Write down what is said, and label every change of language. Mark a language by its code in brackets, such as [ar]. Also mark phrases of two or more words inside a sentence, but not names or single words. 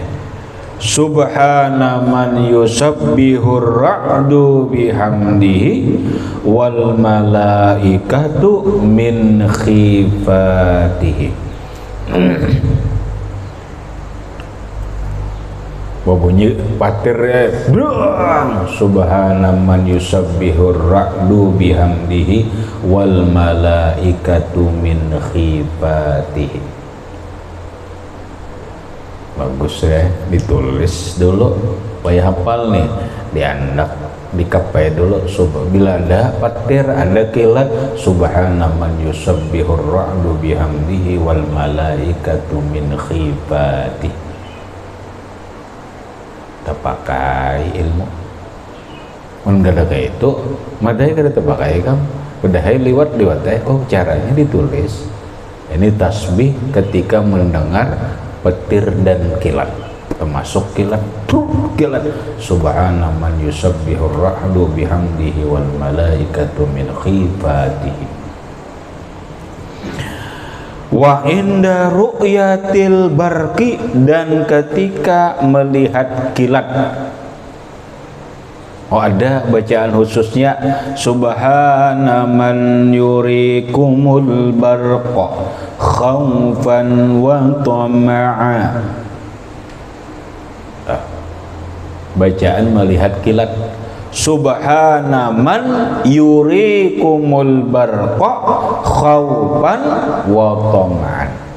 [ar] سبحان من يسبح الرعد بحمده والملائكة من خيفته. [bjn] Bunyi patirnya brang, [ar] سبحان من يسبح الرعد بحمده والملائكة من خيفته. [bjn] Bagus ya, ditulis dulu supaya hafal nih, diandak, dikapai dulu. [id] Bila ada patir, ada kilat, [ar] سبحان من يسبح الرعد بحمده والملائكة من خيفته. [bjn] Pakai ilmu mendadak itu madai kada terpakai kam padahal liwat oh caranya ditulis. [id] Ini tasbih ketika mendengar petir dan kilat, termasuk kilat [ar] سبحان من يسبح الرعد بحمده والملائكة من خيفته. وعند رؤية البرق [id] dan ketika melihat kilat. Oh, ada bacaan khususnya [ar] سبحان من يريكم البرق خوفا وطمعا. [id] Bacaan melihat kilat. [ar] سبحان من يريكم البرق خوفا وطمعا.